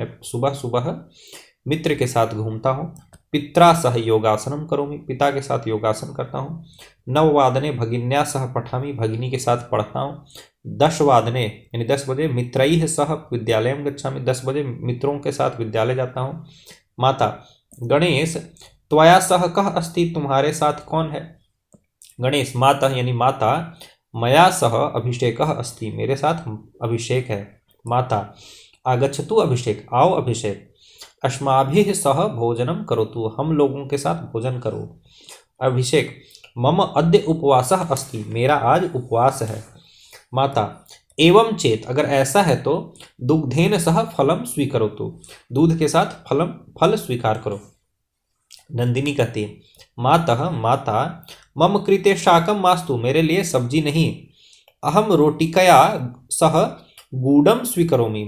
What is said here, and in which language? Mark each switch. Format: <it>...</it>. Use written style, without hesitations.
<hi>मैं सुबह सुबह मित्र के साथ घूमता हूँ।</hi> <sa>पित्रा सह योगासनम करोमि।</sa> <hi>पिता के साथ योगासन करता हूँ।</hi> <sa>नववादने भगिन्या सह पठामि।</sa> <hi>भगिनी के साथ पढ़ता हूँ। 10 वादने यानी 10 बजे</hi> <sa>मित्रैः सह विद्यालयं गच्छामि।</sa> <hi>10 बजे मित्रों के साथ विद्यालय जाता हूँ।</hi> <sa>माता गणेश त्वया सह कः अस्ति।</sa> <hi>तुम्हारे साथ कौन है।</hi> <sa>गणेश माता यानी माता मया सह अभिषेकः अस्ति।</sa> <hi>मेरे साथ अभिषेक है।</hi> <sa>माता आगच्छतु अभिषेक।</sa> <hi>आओ अभिषेक।</hi> <sa>अस्माभिः सह भोजनम करोतु।</sa> <hi>हम लोगों के साथ भोजन करो।</hi> <sa>अभिषेक मम अद्य उपवासः अस्ति।</sa> <hi>मेरा आज उपवास है।</hi> <sa>माता एवं चेत,</sa> <hi>अगर ऐसा है तो</hi> <sa>दुग्धेन सह फलम स्वीकरोतु।</sa> <hi>दूध के साथ फल स्वीकार करो। नंदिनी कहती है,</hi> <sa>माता मम कृते शाकम मास्तु।</sa> <hi>मेरे लिए सब्जी नहीं।</hi> <sa>अहम रोटिकया सह गुड़म स्वीकरोमि।</sa>